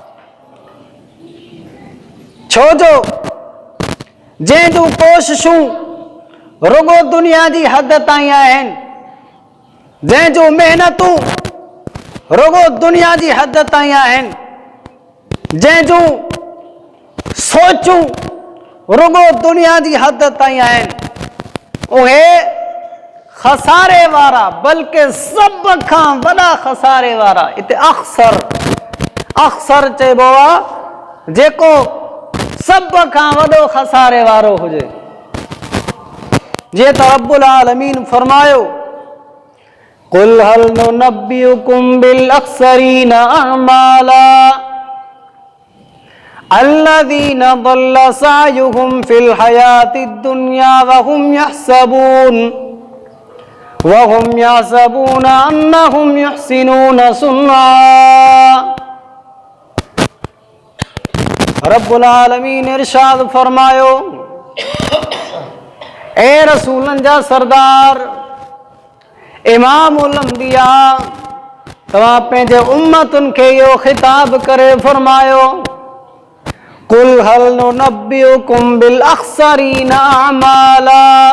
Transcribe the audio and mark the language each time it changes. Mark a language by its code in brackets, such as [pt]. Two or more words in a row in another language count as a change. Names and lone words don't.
[sd] छो जो जंहिं जूं कोशिशूं रुगो दुनिया जी हद ताईं आहिनि, जंहिं जूं महिनतूं रुगो दुनिया जी हद ताईं आहिनि, जंहिं जूं सोचूं रुगो दुनिया जी हद ताईं आहिनि, उहे खसारे वारा, बल्कि सभ खां वॾा खसारे वारा। इते अक्सर चइबो आहे जेको सभ खां वॾो खसारे वारो हुजे। [ar] जीअं त रब्बुल आलमीन फरमायो قل هل ننبئكم بالأخسرين أعمالا الذين ضل سعيهم في الحياة الدنيا وهم يحسبون أنهم يحسنون صنعا. [sd] रब्बुल आलमीन इरशाद फरमायो, ए रसूलन जा सरदार, इमामुल अंबिया, तव्हां पंहिंजे उम्मतुनि खे इहो ख़िताब करे फरमायो [ar] قل هل ننبئكم بالأخسرين أعمالا.